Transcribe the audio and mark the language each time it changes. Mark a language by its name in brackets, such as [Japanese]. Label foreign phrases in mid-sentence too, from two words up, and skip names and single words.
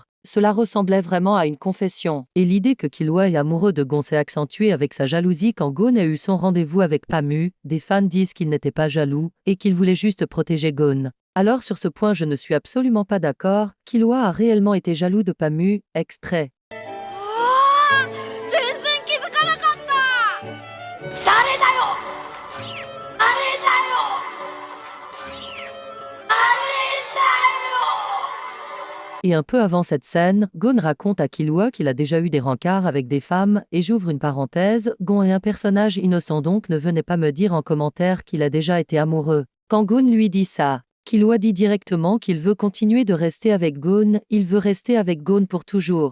[French] Cela ressemblait vraiment à une confession. Et l'idée que Killua est amoureux de Gon s'est accentuée avec sa jalousie quand Gon a eu son rendez-vous avec Pamu. Des fans disent qu'il n'était pas jaloux et qu'il voulait juste protéger Gon. Alors sur ce point je ne suis absolument pas d'accord, Killua a réellement été jaloux de Pamu, extrait. [Japanese] 全然気づかなかった誰だよあれだよあれだよ [French] Et un peu avant cette scène, Gon raconte à Killua qu'il a déjà eu des rencarts avec des femmes, et j'ouvre une parenthèse, Gon est un personnage innocent donc ne venez pas me dire en commentaire qu'il a déjà été amoureux. Quand Gon lui dit ça, Killua dit directement qu'il veut continuer de rester avec Gon, il veut rester avec Gon pour toujours.